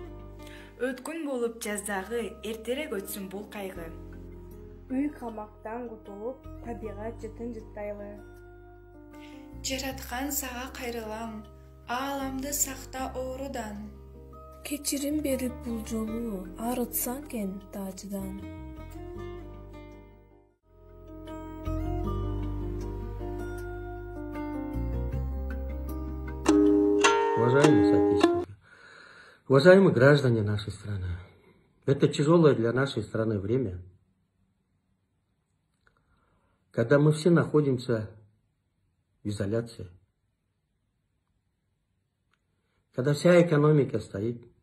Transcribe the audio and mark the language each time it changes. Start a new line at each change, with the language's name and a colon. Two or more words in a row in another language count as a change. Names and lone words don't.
Kyrgyz: Өткүн болуп жаздагы, эртерээк өтсүн бул кайгы. Үй камактан кутулуп, табигат жытын жыттайлы. Жараткан сага кайрылам, ааламды сакта оорудан. Кечирим берип бул жолу, арытсаң кен таажыдан.
Russian: Уважаемые соотечественники, уважаемые граждане нашей страны, это тяжелое для нашей страны время, когда мы все находимся в изоляции, когда вся экономика стоит.